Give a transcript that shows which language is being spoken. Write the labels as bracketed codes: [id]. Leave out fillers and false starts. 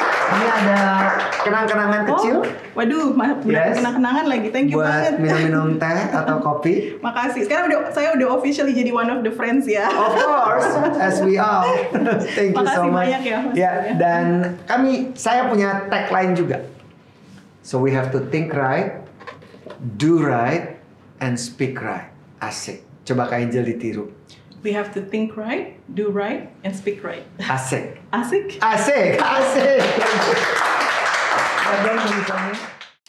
[id] Ini ada kenang-kenangan kecil. Waduh, kenang-kenangan lagi. [en] Thank you [id] Buat banget. minum-minum teh atau kopi. Makasih. Sekarang saya udah officially jadi [en] one of the friends [id] ya. [en] Of course, as we all. Thank you so much. [id] Makasih banyak ya, Mas. Ya, dan saya punya tagline juga. [en] So we have to think right, do right, and speak right. [id] Asik. Coba Kak Angel ditiru. [en] We have to think right, do right, and speak right. [id] Asik. Asik? Asik, asik. Ada tulisannya.